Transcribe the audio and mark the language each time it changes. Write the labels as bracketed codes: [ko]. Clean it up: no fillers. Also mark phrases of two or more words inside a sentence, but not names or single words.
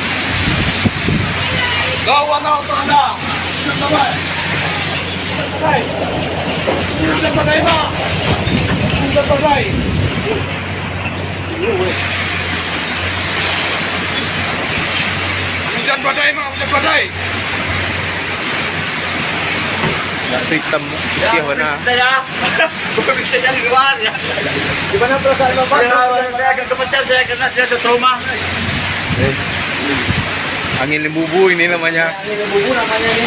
[id] Gawa na ako anda. Hujan badai. Hujan badai. Hujan badai, Mak. Hujan badai. Hujan badai, Mak. Hujan badai. Hitam dia warna. Saya, bukan bisa jadi luar ya. Gimana perasaan Bapak? Saya agak gemetar saya karena saya ada trauma. Angin limbubu ini namanya. Ini lembu namanya ini.